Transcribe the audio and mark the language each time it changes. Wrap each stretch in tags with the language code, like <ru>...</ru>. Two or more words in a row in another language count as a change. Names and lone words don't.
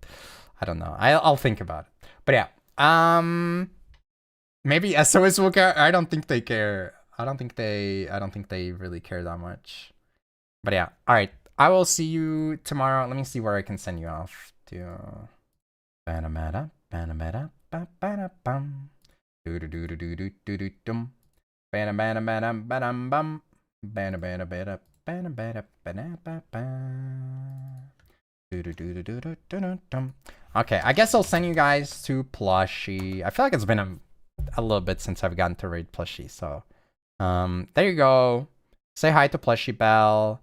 <en>I don't know. I'll think about it. But yeah. Maybe SOS will care. I don't think they care. I don't think they really care that much. But yeah. Alright. I will see you tomorrow. Let me see where I can send you off to. Banamata. Banamata. Ba-ba-da-bum. Do-do-do-do-do-do-do-dum. Banamata-bam-bam-bam. Bana-bana-bana. Okay, I guess I'll send you guys to Plushie. I feel like it's been a little bit since I've gotten to raid Plushie, so there you go. Say hi to Plushie Bell.</en>